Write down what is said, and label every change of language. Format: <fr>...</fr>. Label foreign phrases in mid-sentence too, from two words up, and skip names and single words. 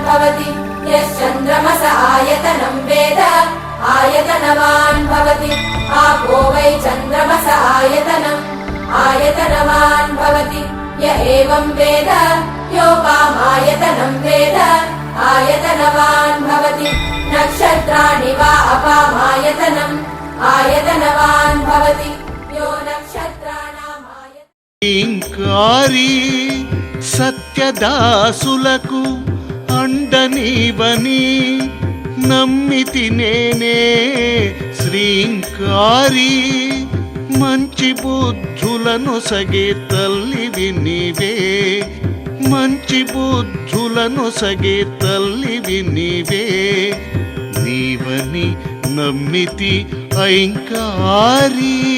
<sa>भवति यश्चन्द्रमस आयतनं वेद आयतनवान् भवति आपो वै चन्द्रमस आयतनम् आयतनवान् भवति य एवं वेद योपामायतनं वेद आयतनवान् भवति नक्षत्राणि वा अपामायतनम् आयतनवान् भवति यो नक्षत्राणाम्</sa> <te>ఇంకారి సత్యదాసులకు అండనీవని నమ్మితి నేనే శ్రీంకారి మంచి బుద్ధులను సగే తల్లివి నీవే మంచి బుద్ధులను సగే తల్లివి నీవే నీవని నమ్మితి ఐంకారి</te>